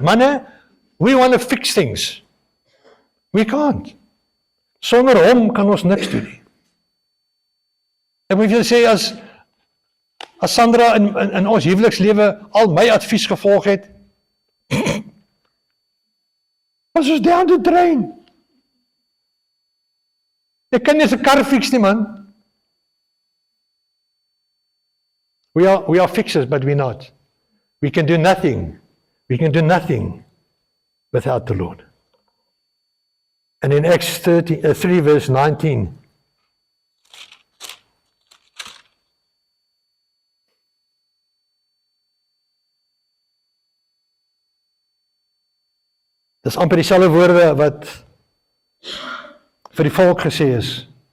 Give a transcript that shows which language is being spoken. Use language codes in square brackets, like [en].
[en] Manne, we want to fix things. We can't. [af] Sonder hom kan ons niks doen nie. Ek moet julle sê, as Sandra in ons huwelikslewe al my advies gevolg het, was ons [en] down the drain. [af] Ek kan nie 'n kar fix nie, man. [en] We are fixers, but we're not. We can do nothing. We can do nothing without the Lord. And in Acts 3 verse 19, [af] dis amper dieselfde woorde wat vir die volk gesê is.